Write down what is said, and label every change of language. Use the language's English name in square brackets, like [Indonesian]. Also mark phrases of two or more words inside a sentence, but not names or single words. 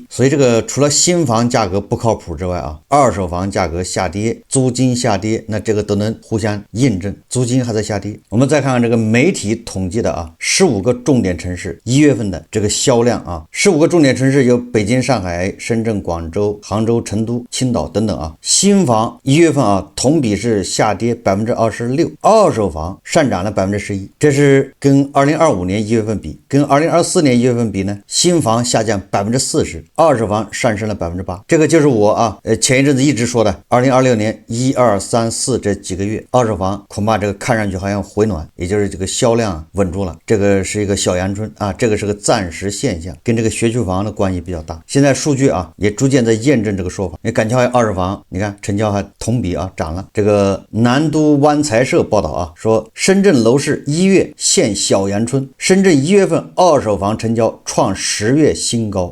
[Chinese] 所以这个除了新房价格不靠譜之外二手房價格下跌，租金下跌，那這個都能互相印證，租金還在下跌。我們再看看這個媒體統計的15個重點城市1月份的這個銷量15個重點城市有北京、上海、深圳、廣州、杭州、成都、青島等等啊。新房1月份啊同比是下跌26%，二手房上漲了11%，这是跟2025年1月份比，跟2024年1月份比呢，新房下降40%，二手房上升了8%。这个就是我前一陣子一直說的2026年1、2、3、4這幾個月，二手房恐怕這個看上去好像回暖，也就是這個銷量穩住了，這個是一個小陽春啊，這個是個暫時現象，跟這個學區房的關係比較大。現在數據啊也逐漸在驗證這個說法。你感覺二手房，你看成交還同比啊漲了。這個南都灣財社報道啊說，深圳樓市1月現小陽春，深圳1月份二手房成交創10月新高。